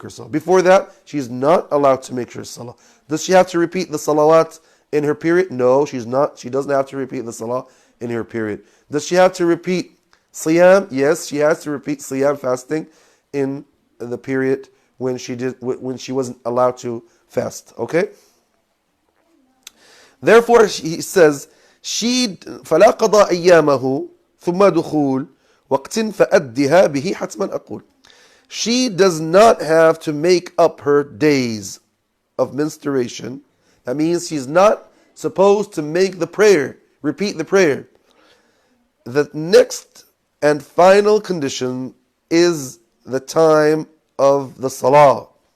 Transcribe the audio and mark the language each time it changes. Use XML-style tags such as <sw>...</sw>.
<en>Before that, she's not allowed to make her salah. Does she have to repeat the salawat in her period? No, she's not. She doesn't have to repeat the salah in her period. Does she have to repeat siyam? Yes, she has to repeat siyam, fasting, in the period when she wasn't allowed to fast. Okay? Therefore, he says,</en> <ar>فلا قضاء أيامه ثم دخول وقت فأدها به حتما أقول.</ar> <en>She does not have to make up her days of menstruation. That means she's not supposed to make the prayer, repeat the prayer. The next and final condition is the time of the salah.</en>